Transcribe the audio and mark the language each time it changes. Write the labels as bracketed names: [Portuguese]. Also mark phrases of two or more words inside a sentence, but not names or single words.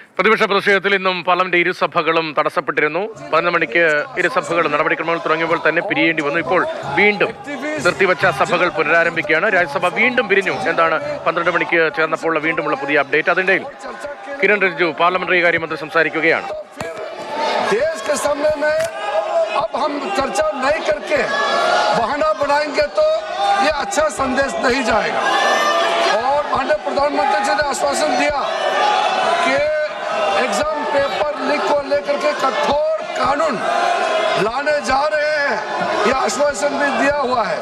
[Malayalam] പ്രതിപക്ഷ പ്രതിഷേധത്തിൽ ഇന്നും പാർലമെന്റ് ഇരുസഭകളും തടസ്സപ്പെട്ടിരുന്നു. 11 മണിക്ക് ഇരുസഭകളും നടപടിക്രമങ്ങൾ തുടങ്ങിയപ്പോൾ തന്നെ പിരിയേണ്ടി വന്നു. ഇപ്പോൾ വീണ്ടും നിർത്തിവച്ച സഭകൾ പുനരാരംഭിക്കുകയാണ്. രാജ്യസഭ വീണ്ടും പിരിഞ്ഞു. എന്താണ് 12 മണിക്ക് ചേർന്നപ്പോൾ വീണ്ടുമുള്ള പുതിയ അപ്ഡേറ്റ്? അതിന്റെ കിരൺ റിജിജു പാർലമെന്ററി കാര്യമന്ത്രി സംസാരിക്കുകയാണ്. [Hindi] अब हम चर्चा नहीं करके बहाना बनाएंगे तो ये अच्छा संदेश नहीं जाएगा। और माननीय प्रधानमंत्री जी ने आश्वासन दिया कि [English] exam paper leak [Hindi] को लेकर के कठोर कानून लाने जा रहे हैं, यह आश्वासन भी दिया हुआ है।